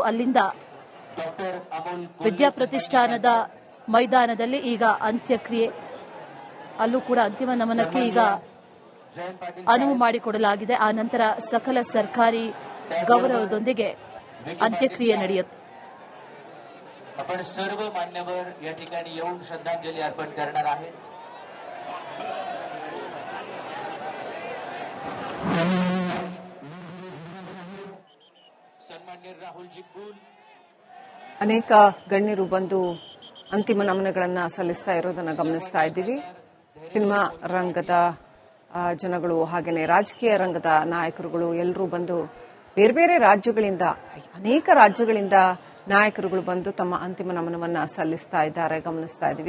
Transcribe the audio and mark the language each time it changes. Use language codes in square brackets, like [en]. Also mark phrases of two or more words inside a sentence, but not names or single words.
[kn] ಅಲ್ಲಿಂದ ವಿದ್ಯಾಪ್ರತಿಷ್ಠಾನದ ಮೈದಾನದಲ್ಲಿ ಈಗ ಅಂತ್ಯಕ್ರಿಯೆ, ಅಲ್ಲೂ ಕೂಡ ಅಂತಿಮ ನಮನಕ್ಕೆ ಈಗ ಅನುವು ಮಾಡಿಕೊಡಲಾಗಿದೆ. ಆ ನಂತರ ಸಕಲ ಸರ್ಕಾರಿ ಗೌರವದೊಂದಿಗೆ ಅಂತ್ಯಕ್ರಿಯೆ ನಡೆಯುತ್ತೆ. [mr] आपण सर्व मान्यवर या ठिकाणी येऊन श्रद्धांजली अर्पण करणार आहेत. सन्माननीय राहुलजी कुल [kn] ಅನೇಕ ಗಣ್ಯರು ಬಂದು ಅಂತಿಮ ನಮನಗಳನ್ನು ಸಲ್ಲಿಸ್ತಾ ಇರೋದನ್ನು ಗಮನಿಸ್ತಾ ಇದ್ದೀವಿ. ಸಿನಿಮಾ ರಂಗದ ಜನಗಳು ಹಾಗೆಯೇ ರಾಜಕೀಯ ರಂಗದ ನಾಯಕರುಗಳು ಎಲ್ಲರೂ ಬಂದು ಬೇರೆ ಬೇರೆ ರಾಜ್ಯಗಳಿಂದ, ಅನೇಕ ರಾಜ್ಯಗಳಿಂದ ನಾಯಕರುಗಳು ಬಂದು ತಮ್ಮ ಅಂತಿಮ ನಮನವನ್ನು ಸಲ್ಲಿಸ್ತಾ ಇದ್ದಾರೆ, ಗಮನಿಸ್ತಾ ಇದ್ದೀವಿ.